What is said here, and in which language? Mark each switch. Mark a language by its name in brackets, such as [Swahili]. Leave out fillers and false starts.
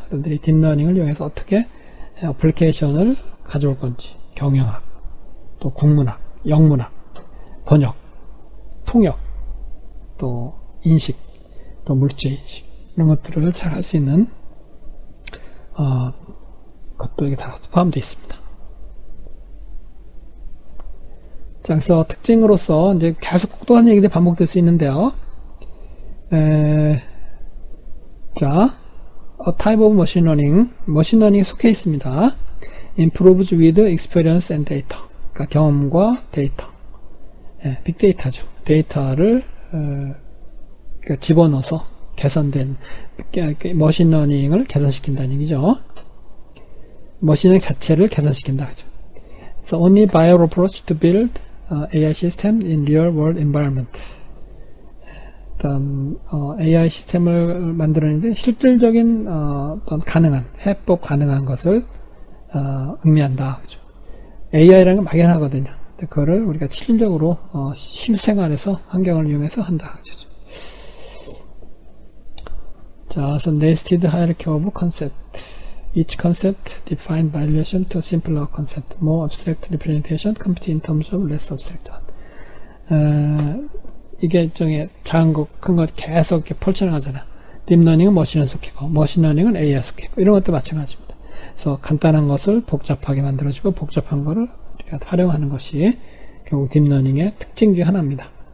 [Korean] 여러분들이 딥러닝을 이용해서 어떻게 어플리케이션을 가져올 건지, 경영학, 또 국문학, 영문학, 번역, 통역, 또 인식, 또 물질인식 이런 것들을 잘 할 수 있는 것도 이게 다 포함되어 있습니다. 자, 그래서 특징으로서 이제 계속 똑똑한 얘기들이 반복될 수 있는데요. [English] 자, a type of machine learning, [Korean] 머신러닝에 속해 있습니다. [English] improves with experience and data. [Korean] 그러니까 경험과 데이터. 빅데이터죠. 데이터를 그러니까 집어넣어서 개선된 머신러닝을 개선시킨다는 얘기죠. 머신러닝 자체를 개선시킨다. 그죠? [English] So only viable approach to build AI system in real world environment. [Korean] 어떤 AI 시스템을 만들어내는데 실질적인 어떤 가능한 해법 가능한 것을 의미한다. 그죠? AI라는 건 막연하거든요. 근데 그거를 우리가 실질적으로 실생활에서 환경을 이용해서 한다. 그죠? [English] 자, so nested hierarchy of concept. Each concept defined by relation to simpler concept. More abstract representation compete in terms of less abstract one. [Korean] 이게 일종의 작은 것, 큰 것 계속 이렇게 펼쳐나가잖아. 딥러닝은 머신에 속히고, 머신러닝은 AI에 속히고, 이런 것도 마찬가지입니다. 그래서 간단한 것을 복잡하게 만들어주고, 복잡한 거를 우리가 활용하는 것이 결국 딥러닝의 특징 중 하나입니다.